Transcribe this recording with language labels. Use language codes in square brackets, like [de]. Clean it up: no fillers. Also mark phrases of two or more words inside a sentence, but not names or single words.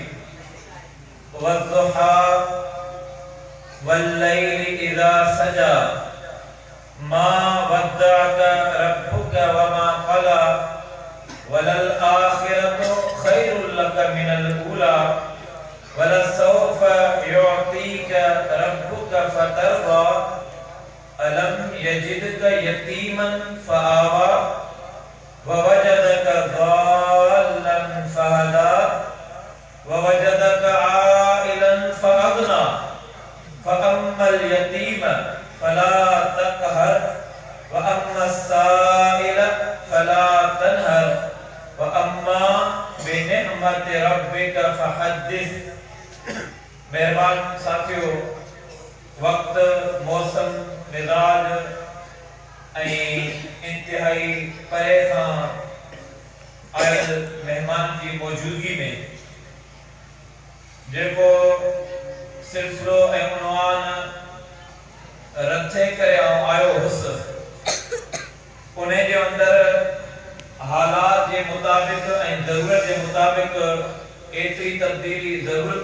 [ar] والضحى والليل إذا سجى ما ودعك ربك وما قلى ولل الآخرة خير لك من الأولى ولسوف يعطيك ربك فترضى ألم يجدك يتيما فآوى ووجدك ضالا فهدى ووجدك عائلا فأغنى فأما اليتيم فلا تقهر وأما السائل فلا تنهر وأما بنعمة ربك فحدث. [sd] मेहरबान साथियों, वक्त, मौसम, मिजाज इंतहाई परे खां आयल मेहमान की मौजूदगी में जेको सिलसिलो ऐं उनवान रथे करे आयो हुसि, उन जे अंदर हालात जे मुताबिक ऐं ज़रूरत जे मुताबिक एतिरी तब्दीली ज़रूर